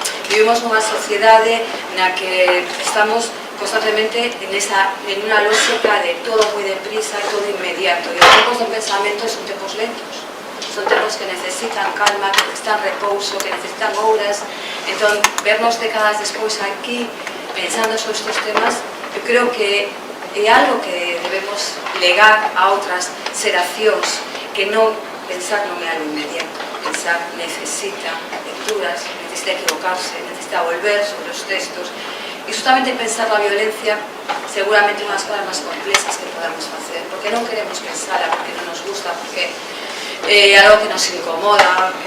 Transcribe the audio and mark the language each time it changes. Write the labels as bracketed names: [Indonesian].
[Galician] Vivimos nunha sociedade na que estamos constantemente [Spanish] en una lógica de todo muy deprisa y todo inmediato, y los tiempos de pensamiento son tiempos lentos, son tiempos que necesitan calma, que necesitan repouso, que necesitan horas. [Galician] Entón, vernos décadas despois aquí pensando sobre estes temas, eu creo que é algo que debemos legar a outras xeracións, que non pensar non é algo inmediato, [Spanish] piensa, necesita lecturas, necesita equivocarse, necesita volver sobre los textos. Y justamente pensar la violencia seguramente una de las cosas más complejas que podamos hacer, porque no queremos pensarla, porque no nos gusta, porque algo que nos incomoda.